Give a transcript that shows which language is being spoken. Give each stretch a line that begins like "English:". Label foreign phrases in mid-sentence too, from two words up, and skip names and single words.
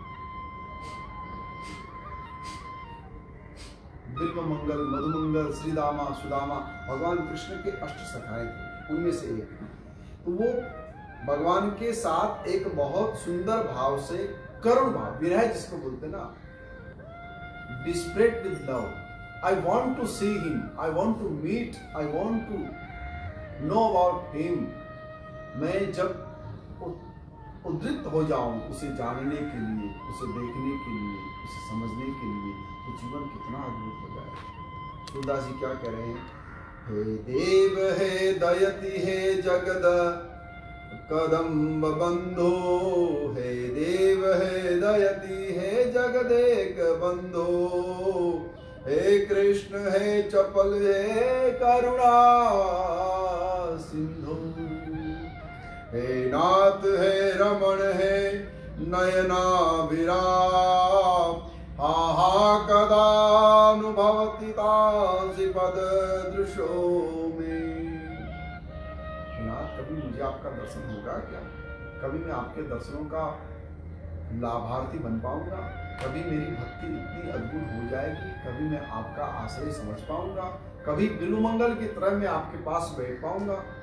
Hindi: बिल्वमंगल, मधुमंगल, श्रीदामा, सुदामा भगवान कृष्ण के अष्ट सखाए थे, उनमें से एक। तो वो भगवान के साथ एक बहुत सुंदर भाव से करुण भाव, विरह जिसको बोलते ना,
English: desperate with love. I want to see him, I want to meet, I want to know about him.
Hindi: मैं जब उद्रिक्त हो जाऊं उसे जानने के लिए, उसे देखने के लिए, उसे समझने के लिए, तो जीवन कितना अद्भुत हो जाए। सूरदास जी क्या कह रहे हैं?
Sanskrit: हे देव हे दयति हे जगद कदम्ब बंधो, हे देव हे दयति हे जगदेक बंधो, हे कृष्ण हे चपल हे करुणा सिंधु, हे नाथ हे रमण हे नयना विराम, आहा कदानुभवति तासि पद दृशो में।
Hindi: नाथ, कभी मुझे आपका दर्शन होगा क्या? कभी मैं आपके दर्शनों का लाभार्थी बन पाऊंगा? कभी मेरी भक्ति इतनी अद्भुत हो जाएगी, कभी मैं आपका आश्रय समझ पाऊंगा, कभी बिलुमंगल की तरह मैं आपके पास बैठ पाऊंगा?